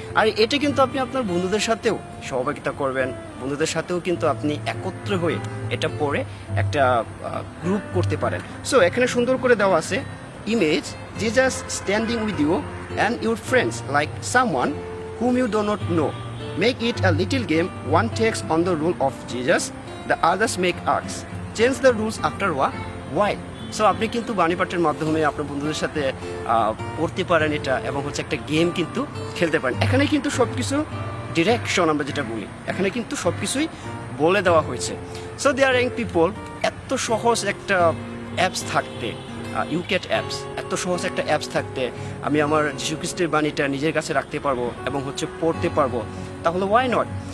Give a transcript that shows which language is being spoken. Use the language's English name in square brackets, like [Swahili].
[Bangla] আর এটা কিন্তু আপনি আপনার বন্ধুদের সাথেও সহযোগিতা করবেন, বন্ধুদের সাথেও কিন্তু আপনি একত্র হয়ে এটা পড়ে একটা গ্রুপ করতে পারেন। সো এখানে সুন্দর করে দেওয়া আছে image, [English] Jesus standing with you and your friends like someone whom you do not know. Make it a little game. One takes on the rule of Jesus, the others make arcs. Change the rules after a while. [Bangla] So আপনি কিন্তু বাণী পাঠের মাধ্যমে আপনার বন্ধুদের সাথে পড়তে পারেন এটা, এবং হচ্ছে একটা গেম কিন্তু খেলতে পারেন। এখানে কিন্তু সব কিছু ডিরেকশন আমরা যেটা বলি, এখানে কিন্তু সব কিছুই বলে দেওয়া হয়েছে। [English] so they are young people, [Bangla] এত সহজ একটা অ্যাপস থাকতে, ইউকেট অ্যাপস, এত সহজ একটা অ্যাপস থাকতে আমি আমার যীশুখ্রিস্টের বাণীটা নিজের কাছে রাখতে পারবো এবং হচ্ছে পড়তে পারবো, তাহলে [English] Why not.